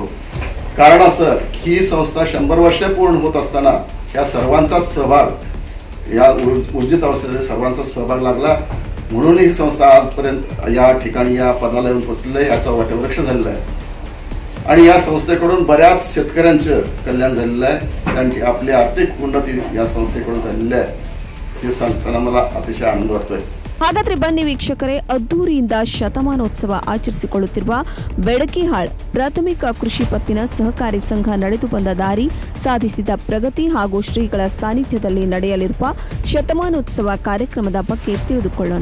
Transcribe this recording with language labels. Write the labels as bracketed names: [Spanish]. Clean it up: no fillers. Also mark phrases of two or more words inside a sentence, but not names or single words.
[Marathi] कारण असं ही संस्था 100 वर्ष पूर्ण होत असताना या सर्वांचाच सहभाग, या ऊर्जित अवस्थेमध्ये सर्वांचा सहभाग लागला म्हणून ही संस्था आजपर्यंत या ठिकाणी या पदाला येऊन पोहोचलेली आहे. याचा वटवृक्ष झालेला आहे आणि या संस्थेकडून बऱ्याच शेतकऱ्यांचं कल्याण झालेलं आहे. त्यांची आपली आर्थिक उन्नती या संस्थेकडून झालेली आहे. हे सांगताना मला अतिशय आनंद वाटतोय. [Kannada] ಹಾಗಾದ್ರೆ ಬನ್ನಿ ವೀಕ್ಷಕರೇ, ಅದ್ದೂರಿಯಿಂದ ಶತಮಾನೋತ್ಸವ ಆಚರಿಸಿಕೊಳ್ಳುತ್ತಿರುವ ಬೆಡಕಿಹಾಳ್ ಪ್ರಾಥಮಿಕ ಕೃಷಿ ಪತ್ತಿನ ಸಹಕಾರಿ ಸಂಘ ನಡೆದು ಬಂದ ದಾರಿ, ಸಾಧಿಸಿದ ಪ್ರಗತಿ ಹಾಗೂ ಶ್ರೀಗಳ ಸಾನ್ನಿಧ್ಯದಲ್ಲಿ ನಡೆಯಲಿರುವ ಶತಮಾನೋತ್ಸವ ಕಾರ್ಯಕ್ರಮದ ಬಗ್ಗೆ ತಿಳಿದುಕೊಳ್ಳೋಣ.